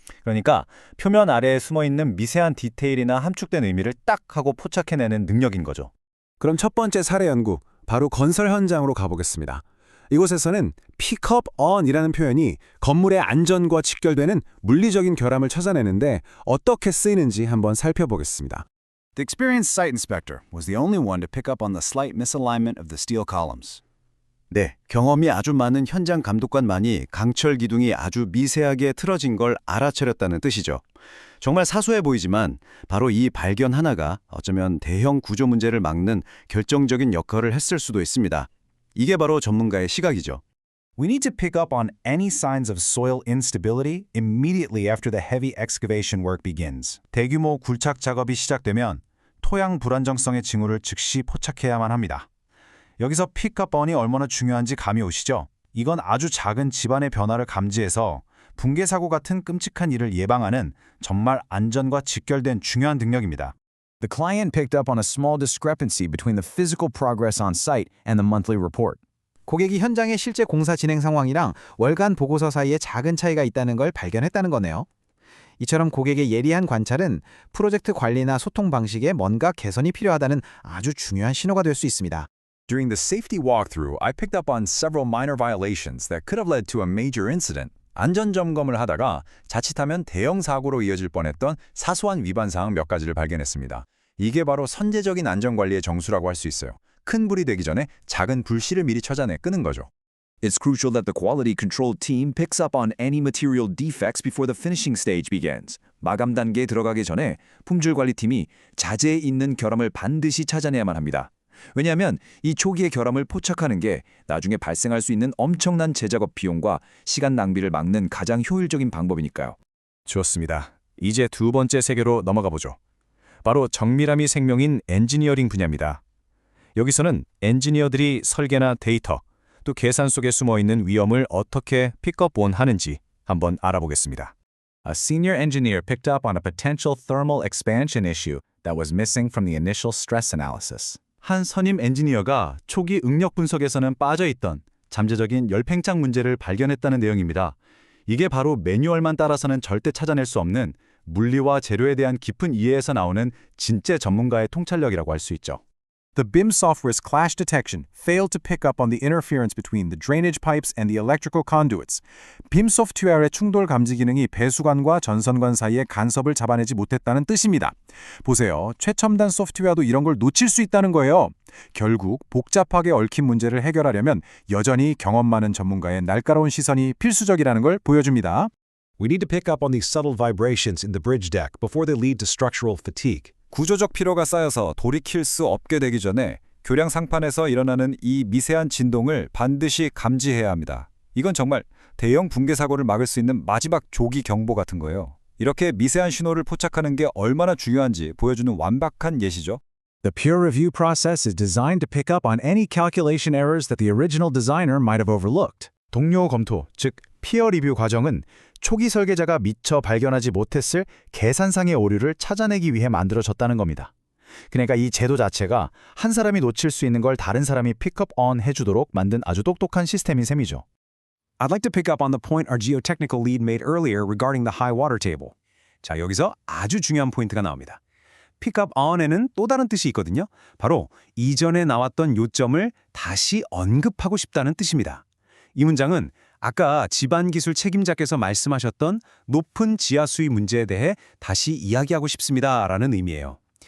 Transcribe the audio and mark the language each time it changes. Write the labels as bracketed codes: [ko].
[ko] 그러니까 표면 아래에 숨어있는 미세한 디테일이나 함축된 의미를 딱 하고 포착해내는 능력인 거죠. 그럼 첫 번째 사례 연구, 바로 건설 현장으로 가보겠습니다. 이곳에서는 pick up on이라는 표현이 건물의 안전과 직결되는 물리적인 결함을 찾아내는데 어떻게 쓰이는지 한번 살펴보겠습니다. [en] The experienced site inspector was the only one to pick up on the slight misalignment of the steel columns. [ko] 네, 경험이 아주 많은 현장 감독관만이 강철 기둥이 아주 미세하게 틀어진 걸 알아차렸다는 뜻이죠. 정말 사소해 보이지만 바로 이 발견 하나가 어쩌면 대형 구조 문제를 막는 결정적인 역할을 했을 수도 있습니다. 이게 바로 전문가의 시각이죠. [en] We need to pick up on any signs of soil instability immediately after the heavy excavation work begins. [ko] 대규모 굴착 작업이 시작되면 토양 불안정성의 징후를 즉시 포착해야만 합니다. 여기서 픽업 on이 얼마나 중요한지 감이 오시죠? 이건 아주 작은 집안의 변화를 감지해서 붕괴 사고 같은 끔찍한 일을 예방하는 정말 안전과 직결된 중요한 능력입니다. [en] The client picked up on a small discrepancy between the physical progress on site and the monthly report. [ko] 고객이 현장의 실제 공사 진행 상황이랑 월간 보고서 사이에 작은 차이가 있다는 걸 발견했다는 거네요. 이처럼 고객의 예리한 관찰은 프로젝트 관리나 소통 방식에 뭔가 개선이 필요하다는 아주 중요한 신호가 될 수 있습니다. [en] During the safety walkthrough, I picked up on several minor violations that could have led to a major incident. [ko] 안전 점검을 하다가 자칫하면 대형 사고로 이어질 뻔했던 사소한 위반 사항 몇 가지를 발견했습니다. 이게 바로 선제적인 안전 관리의 정수라고 할 수 있어요. 큰 불이 되기 전에 작은 불씨를 미리 찾아내 끄는 거죠. [en] It's crucial that the quality control team picks up on any material defects before the finishing stage begins. [ko] 마감 단계에 들어가기 전에 품질 관리팀이 자재에 있는 결함을 반드시 찾아내야만 합니다. 왜냐하면 이 초기의 결함을 포착하는 게 나중에 발생할 수 있는 엄청난 재작업 비용과 시간 낭비를 막는 가장 효율적인 방법이니까요. 좋습니다. 이제 두 번째 세계로 넘어가 보죠. 바로 정밀함이 생명인 엔지니어링 분야입니다. 여기서는 엔지니어들이 설계나 데이터, 또 계산 속에 숨어있는 위험을 어떻게 픽업 온 하는지 한번 알아보겠습니다. [en] A senior engineer picked up on a potential thermal expansion issue that was missing from the initial stress analysis. [ko] 한 선임 엔지니어가 초기 응력 분석에서는 빠져있던 잠재적인 열팽창 문제를 발견했다는 내용입니다. 이게 바로 매뉴얼만 따라서는 절대 찾아낼 수 없는 물리와 재료에 대한 깊은 이해에서 나오는 진짜 전문가의 통찰력이라고 할 수 있죠. [en] The BIM software's clash detection failed to pick up on the interference between the drainage pipes and the electrical conduits. [ko] BIM 소프트웨어의 충돌 감지 기능이 배수관과 전선관 사이의 간섭을 잡아내지 못했다는 뜻입니다. 보세요. 최첨단 소프트웨어도 이런 걸 놓칠 수 있다는 거예요. 결국 복잡하게 얽힌 문제를 해결하려면 여전히 경험 많은 전문가의 날카로운 시선이 필수적이라는 걸 보여줍니다. [en] We need to pick up on these subtle vibrations in the bridge deck before they lead to structural fatigue. [ko] 구조적 피로가 쌓여서 돌이킬 수 없게 되기 전에 교량 상판에서 일어나는 이 미세한 진동을 반드시 감지해야 합니다. 이건 정말 대형 붕괴 사고를 막을 수 있는 마지막 조기 경보 같은 거예요. 이렇게 미세한 신호를 포착하는 게 얼마나 중요한지 보여주는 완벽한 예시죠. [en] The peer review process is designed to pick up on any calculation errors that the original designer might have overlooked. [ko] 동료 검토, 즉 피어 리뷰 과정은 초기 설계자가 미처 발견하지 못했을 계산상의 오류를 찾아내기 위해 만들어졌다는 겁니다. 그러니까 이 제도 자체가 한 사람이 놓칠 수 있는 걸 다른 사람이 픽업 on 해주도록 만든 아주 똑똑한 시스템인 셈이죠. [en] I'd like to pick up on the point our geotechnical lead made earlier regarding the high water table. [ko] 자, 여기서 아주 중요한 포인트가 나옵니다. pick up on에는 또 다른 뜻이 있거든요. 바로 이전에 나왔던 요점을 다시 언급하고 싶다는 뜻입니다. 이 문장은 아까 집안기술 책임자께서 말씀하셨던 높은 지하 수위 문제에 대해 다시 이야기하고 싶습니다 라는 의미예요.